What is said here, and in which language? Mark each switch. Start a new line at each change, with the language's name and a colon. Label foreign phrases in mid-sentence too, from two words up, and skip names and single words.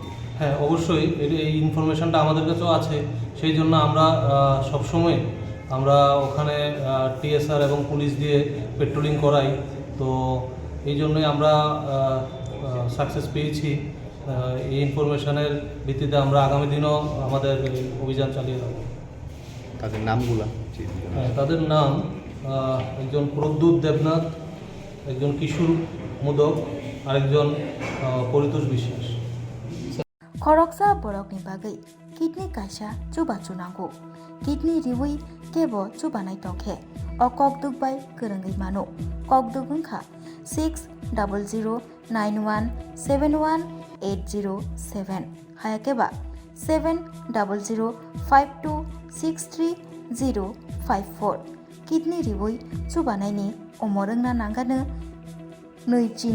Bangla: হ্যাঁ অবশ্যই এই ইনফরমেশনটা আমাদের কাছেও আছে সেই জন্য আমরা সবসময় আমরা ওখানে টিএসআর এবং পুলিশ দিয়ে পেট্রোলিং করাই তো এই জন্যই আমরা সাকসেস পেয়েছি এই ইনফরমেশনের ভিত্তিতে আমরা আগামী দিনও আমাদের অভিযান চালিয়ে যাব তাদের নামগুলো তাদের নাম একজন প্রদ্যুৎ দেবনাথ একজন কিশোর মোদক আরেকজন পরিতোষ বিশ্বাস
Bodo: खरकसा बरकनि बागै किडनी कायसा चुबा चुनांगौ किडनी रिवै केबो चुबानाय तंखे अ ककदुगबाय गोरोङै मानो ककदुग ओंखा 6009171807 हायाकेबा 7005263054 किडनी रिवै चुबानायनि अमरोंना नांगानो नैजिनि